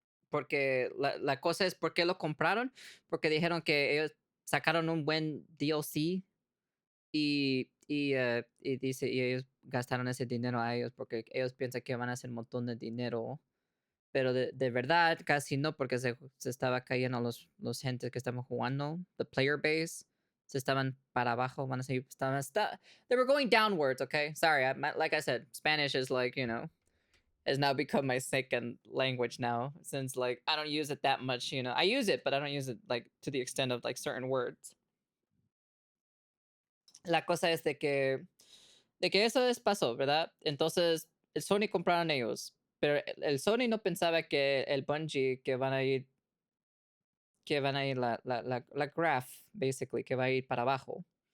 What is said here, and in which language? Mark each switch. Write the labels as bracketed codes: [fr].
[es] Porque la cosa es, ¿por qué lo compraron? Porque dijeron que ellos sacaron un buen DLC y ellos gastaron ese dinero a ellos porque ellos piensan que van a hacer un montón de dinero, pero de verdad casi no, porque se estaba cayendo los gentes que estaban jugando, [en] the player base, [es] se estaban para abajo, van a seguir, [en] they were going downwards, okay? Sorry, like I said, Spanish is like, has now become my second language now, since like I don't use it that much, I use it, but I don't use it like to the extent of like certain words. [es] La cosa es de que eso pasó, ¿verdad? Entonces, el Sony compraron ellos, pero el Sony no pensaba que el Bungie que van a ir la graph, basically, que va a ir para abajo.